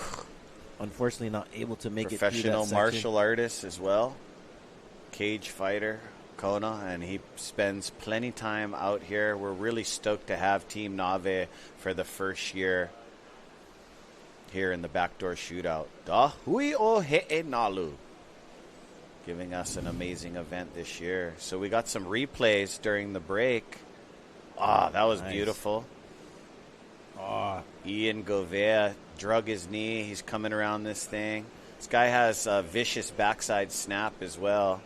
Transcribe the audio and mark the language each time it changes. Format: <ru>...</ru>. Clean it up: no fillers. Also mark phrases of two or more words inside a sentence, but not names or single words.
<en>Unfortunately not able to make it through that Professional section. martial artist as well. Cage fighter, Kona. And he spends plenty time out here. We're really stoked to have Team Nave for the first year here in the Backdoor Shootout. Da hui o he'e nalu. Giving us an amazing event this year. So we got some replays during the break. Ah, that was nice. Beautiful. Ian Govea drug his knee. He's coming around this thing. This guy has a vicious backside snap as well.</en>